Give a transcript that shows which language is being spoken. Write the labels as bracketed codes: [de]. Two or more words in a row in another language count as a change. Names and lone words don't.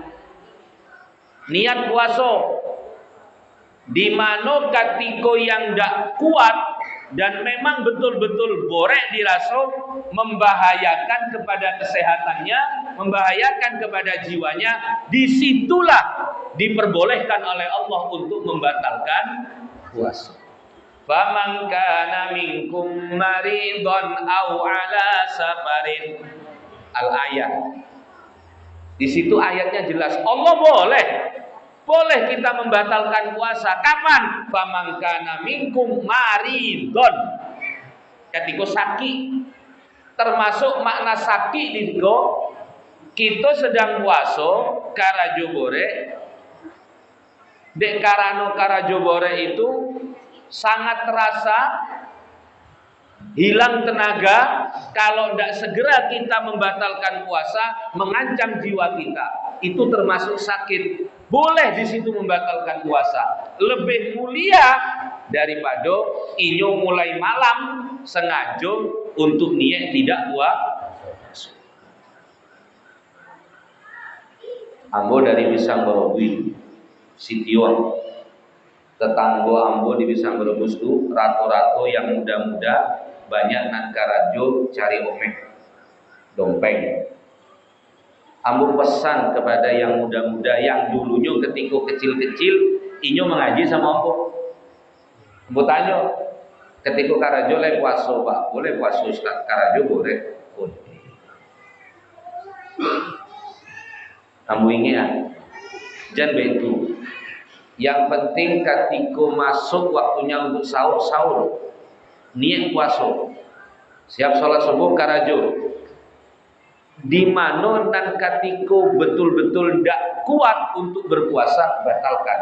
[id] Niat puasa di mana ketika yang ndak kuat dan memang betul-betul borek dirasa membahayakan kepada kesehatannya, membahayakan kepada jiwanya, disitulah diperbolehkan oleh Allah untuk membatalkan puasa. [ar] فمن كان منكم مريضا أو على سفر. [id] Al-ayat. Di situ ayatnya jelas. Allah boleh kita membatalkan puasa. Kapan? [ar] فمن كان منكم مريضا. [id] Ketika sakit. Termasuk makna sakit di situ. Kita sedang puasa [min] karajo bore. Dek karano karajo bore itu sangat terasa hilang tenaga. [id] Kalau tidak segera kita membatalkan puasa, mengancam jiwa kita. Itu termasuk sakit. Boleh di situ membatalkan puasa. Lebih mulia daripada inyo mulai malam sengaja untuk niat tidak puasa. [min] Ambo dari Pisang Borobui, Sitio. Tetangga ambo di Pisang Berebus itu rato-rato yang muda-muda banyak nan karajo cari omeh dompeng. Ambo pesan kepada yang muda-muda yang dulunya ketika kecil-kecil inyo mengaji sama ambo. Ambo tanya, ketika karajo le puasa, Pak, boleh puasa Ustaz? Karajo boleh. Ambo ingin jangan begitu. [id] Yang penting ketika masuk waktunya untuk sahur, niat puasa. Siap sholat subuh karajo. Di mana dan ketika betul-betul tidak kuat untuk berpuasa, batalkan.